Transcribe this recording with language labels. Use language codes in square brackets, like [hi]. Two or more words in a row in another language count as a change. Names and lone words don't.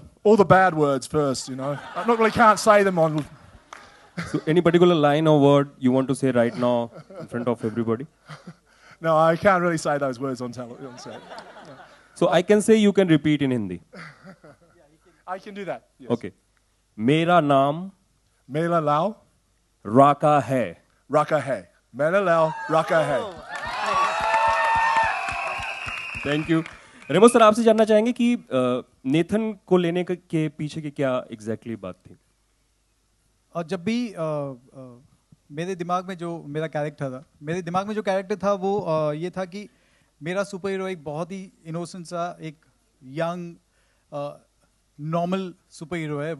[en] All the bad words first, you know. I not really can't say them on. So any particular line or word you want to say right now in front of everybody? No, I can't really say those words on set. So I can say, you can repeat in Hindi. I can do that. Yes. [hi] Okay. मेरा नाम Mela Lao, रखा है. Raka Hai. Mela Lao, Raka Hai. [en] thank you [hi] रेमो सर, आपसे जानना चाहेंगे कि नेथन को लेने के पीछे की क्या एग्जैक्टली बात थी? और जब भी मेरे दिमाग में जो मेरा कैरेक्टर था वो ये था कि मेरा [en] super hero [hi] एक बहुत ही इनोसेंट सा एक [en] young normal super hero [hi] है।